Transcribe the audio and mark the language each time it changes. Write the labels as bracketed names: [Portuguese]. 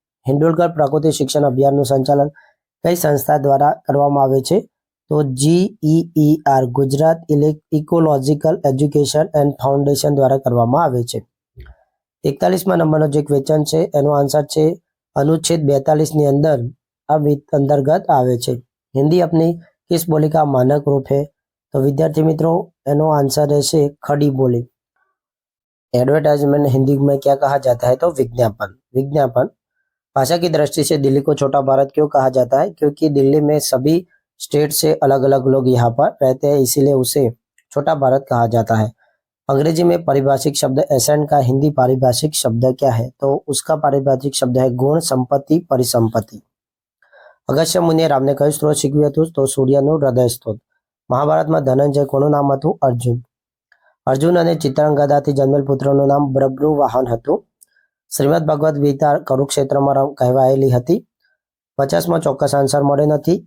[Gujarati] હિન્ડોલગર પ્રાકૃતિક શિક્ષણ અભિયાનનું સંચાલન કઈ સંસ્થા દ્વારા કરવામાં આવે છે? તો GEER Gujarat ecological education and foundation દ્વારા કરવામાં આવે છે. 41મા નંબરનો જે ક્વેશ્ચન છે એનો આન્સર છે અનુચ્છેદ 42ની અંદર આ અંતર્ગત આવે છે. [Hindi] હિન્દી अपनी किस बोली का मानक रूप है? तो विद्यार्थी मित्रों [Gujarati] एनो आंसर રહેશે [Hindi] खड़ी बोली. एडवर्टाइजमेंट हिंदी में क्या कहा जाता है? तो विज्ञापन. विज्ञापन. भाषा की दृष्टि से दिल्ली को छोटा भारत क्यों कहा जाता है? क्योंकि दिल्ली में सभी स्टेट से अलग अलग लोग यहाँ पर रहते हैं, इसीलिए उसे छोटा भारत कहा जाता है. अंग्रेजी में पारिभाषिक शब्द एसेंट का हिंदी पारिभाषिक शब्द क्या है? तो उसका पारिभाषिक शब्द है गुण, संपत्ति, परिसंपत्ति। [Gujarati] अगस्त्य मुनिए राમને કયું સ્ત્રોત શીખવ્યું હતું? તો સૂર્યનું હૃદય સ્ત્રોત. મહાભારતમાં ધનંજય કોનું નામ હતું? અર્જુન. અર્જુન અને ચિત્રાંગદાથી જન્મેલ પુત્રનું નામ બબ્રુવાહન હતું. શ્રીમદ ભગવદ્ ગીતા કુરુક્ષેત્રમાં કહેવાયેલી હતી. 50માં ચોક્કસ આન્સર મળ્યો નથી.